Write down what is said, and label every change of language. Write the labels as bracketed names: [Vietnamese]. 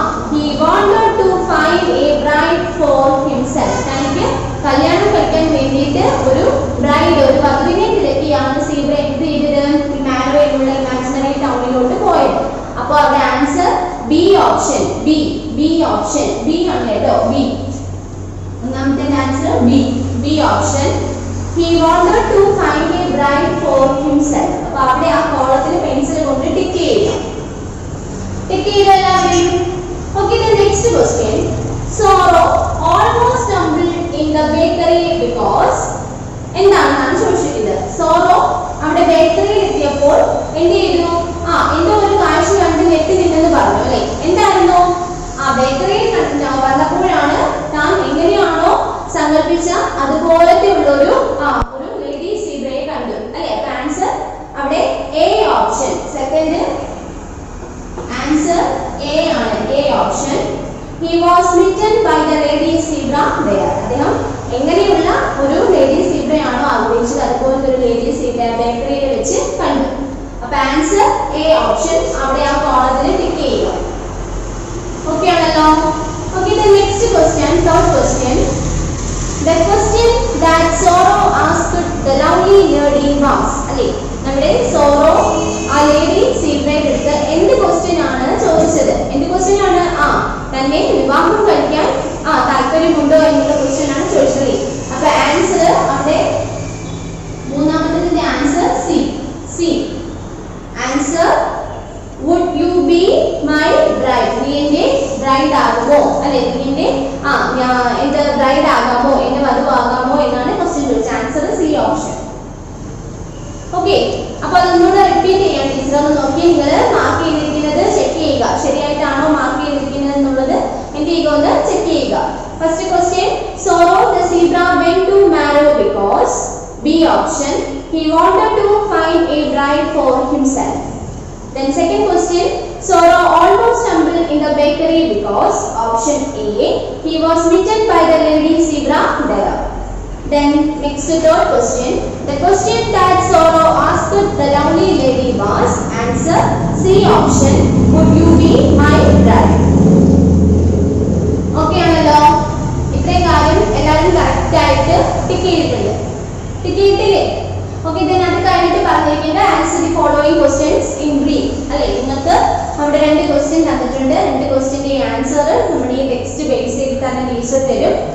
[English] he wanted to find a bride for himself. [Malayalam] തനിക്ക് കല്യാണം കഴിക്കാൻ വേണ്ടിയിട്ട് ഒരു ബ്രൈഡ്, ഒരു വധുവിനെ തിരക്കിയാണ് സീബ്ര എന്ത് ചെയ്തത്? മാരോ എന്നുള്ള ഇമാജിനറി ടൗണിലോട്ട് പോയത്. അപ്പോൾ അവിടെ answer B option, B option, B ആണ് കേട്ടോ. ബി ഒന്നാമത്തെ answer B option. [English] he wanted to find a bride for himself. [Malayalam] അപ്പോൾ അവിടെ ആ കോളത്തിൽ പെൻസിൽ കൊണ്ട് ടിക്ക് ചെയ്യുക. Tick ചെയ്തെല്ലാവരും. [English] Okay, the next question. Sorrow almost stumbled in the bakery because [Malayalam] എന്താണെന്നാണ് ചോദിച്ചിരിക്കുന്നത്. സോറോ അവിടെ ബേക്കറിയിൽ എത്തിയപ്പോൾ എന്ത് ചെയ്തു? എന്തോ ഒരു കാഴ്ച കണ്ട് ഞെട്ടി നിന്നെന്ന് പറഞ്ഞു അല്ലെ. എന്തായിരുന്നു? ബേക്കറിയിൽ വന്നപ്പോഴാണ് താൻ എങ്ങനെയാണോ സങ്കല്പിച്ച അതുപോലത്തെ ഉള്ള ഒരു ലേഡി സീബ്രയെ കണ്ടു അല്ലെ. അപ്പൊ ആൻസർ അവിടെ A option. Second answer A ആണ്. A option. [English] He was smitten by the lady zebra there. [Malayalam] അദ്ദേഹം എങ്ങനെയുള്ള ഒരു ലേഡി സീബ്രയാണോ ആഗ്രഹിച്ചത് അതുപോലത്തെ ഒരു ലേഡി സീബ്ര ബേക്കറിയിൽ വെച്ച് കണ്ടു. അപ്പൊ ആൻസർ എ ഓപ്ഷൻ. അവിടെ ആ കോളത്തിൽ ടിക്ക് ചെയ്യുക. ഓക്കെ ആണല്ലോ. [English] Okay, the next question, third question. The question that Zorro asked the lovely lady was [Malayalam] അല്ലേ. നമ്മുടെ സോറോ ആ ലേഡി സീബ്രയുടെ അടുത്ത് എന്ത് ക്വസ്റ്റ്യൻ ആണ് ചോദിച്ചത്? എന്ത് ക്വസ്റ്റ്യൻ ആണ്? തന്നെ വിവാഹം കഴിക്കാൻ താല്പര്യമുണ്ടോ എന്നുള്ള ക്വസ്റ്റ്യൻ ആണ് ചോദിച്ചത്. അപ്പൊ ആൻസർ അവിടെ മൂന്നാമത്തെ answer C. [English] C answer. would you be my bride? [Malayalam] നീ എന്റെ ബ്രൈഡ് ആകുമോ അല്ലെ. നീ എന്റെ എന്റെ ബ്രൈഡ് ആകാമോ, എന്റെ വധുവാകാമോ എന്നാണ് ക്വസ്റ്റ്യൻ ചോദിച്ചത്. Answer C option. ഓക്കെ, അപ്പൊ അതൊന്നുകൂടെ റിപ്പീറ്റ് ചെയ്യാം. ടീച്ചർ ഒന്ന് നോക്കി നിങ്ങൾ മാർക്ക് ചെയ്തിരിക്കുന്നത് ചെക്ക് ചെയ്യുക. ശരിയായിട്ടാണോ മാർക്ക് ചെയ്തിരിക്കുന്നത് എന്നുള്ളത് എന്ത് ചെയ്യുക, ഒന്ന് ചെക്ക് ചെയ്യുക. [English] First question, Zorro the zebra went to Marrow because B option, he wanted to find a bride for himself. Then second question, Zorro almost stumbled in the bakery because option A, he was smitten by the lady zebra there. Then next third question, the question that Zorro asked the lovely lady was answer C option, would you be my bride? Okay [Malayalam] ആണല്ലോ. ഇത്രയും കാര്യം എല്ലാവരും correct ആയിട്ട് tick ചെയ്തിട്ടുണ്ട്. Tick ചെയ്തിട്ടില്ലേ? [English] okay, then [Malayalam] അത് കഴിഞ്ഞിട്ട് പറഞ്ഞിരിക്കേണ്ട [English] answer the following questions in brief [Malayalam] അല്ലെ. നിങ്ങൾക്ക് അവിടെ രണ്ട് ക്വസ്റ്റ്യൻ തന്നിട്ടുണ്ട്. രണ്ട് ക്വസ്റ്റ്യന്റെ ആൻസർ നമ്മുടെ ഈ ടെക്സ്റ്റ് ബേസ് ചെയ്ത് തന്നെ ടീച്ചർ തരും.